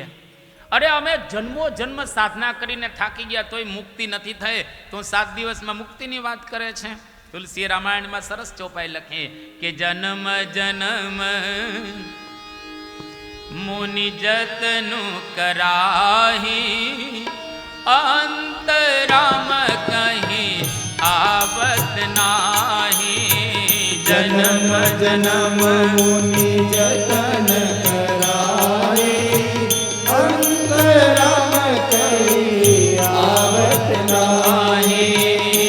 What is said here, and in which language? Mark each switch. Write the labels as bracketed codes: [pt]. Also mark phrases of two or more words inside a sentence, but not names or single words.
[gu] અરે અમે જન્મો જન્મ સાધના કરીને થાકી ગયા તોય મુક્તિ નથી થઈ, તો 7 દિવસમાં મુક્તિની વાત કરે છે. તુલસી રામાયણમાં સરસ ચોપાઈ લખી કે [awa] જન્મ જન્મ મુનિ જતनु कराही, अंतराम कहीं आवत नाही. जन्म जन्म मुनि जतन कराए, अंतराम कहीं आवत नाही.